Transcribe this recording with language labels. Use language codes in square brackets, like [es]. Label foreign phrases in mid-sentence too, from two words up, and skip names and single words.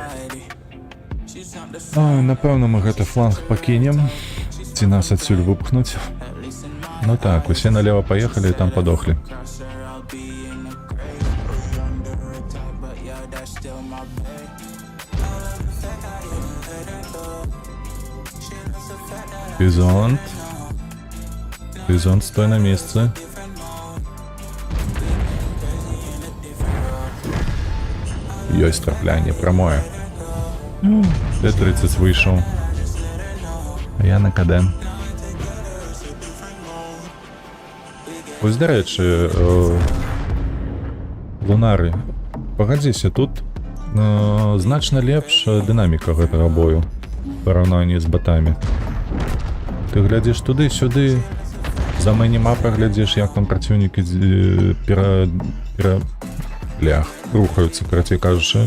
[be] Напэўна, мы гэты фланг пакінем, ці нас адсюль выпхнуць. [ru] Ну так, усе налево поехали и там подохли. Бизонт, стой на месте. [be] Ёсць траплянне, прамое. [ru] Т-30 вышел. А я на КД. [uk] Ось, до речі, Лунары. [be] Пагадзіся, тут значна лепш дынаміка гэтага бою в параўнанні з батамі. Ты глядзіш туды-сюды, за мінімапа глядзіш, як там праціўнікі рухаюцца, карацей кажучы.